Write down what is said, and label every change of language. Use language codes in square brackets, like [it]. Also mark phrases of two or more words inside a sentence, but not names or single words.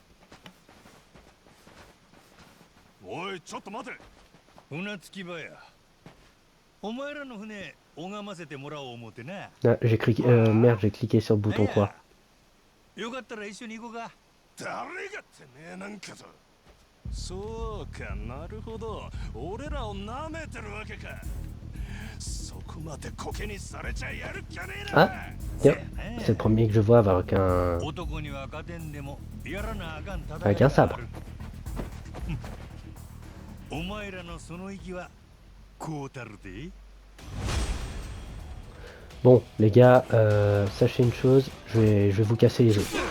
[ja] おいちょっと待て。船着き場や。お前らの船拝ませてもらおう思ってな。 [fr] Ah, merde, j'ai cliqué sur le bouton quoi. [ja] よかったら一緒に行こうか。誰がてめえなんかと。そうか、なるほど。俺らを舐めてるわけか。そこまでコケにされちゃやるっきゃねえな。 [fr] Ah, tiens, c'est le premier que je vois avec un sabre. Bon, les gars, sachez une chose, je vais vous casser les os.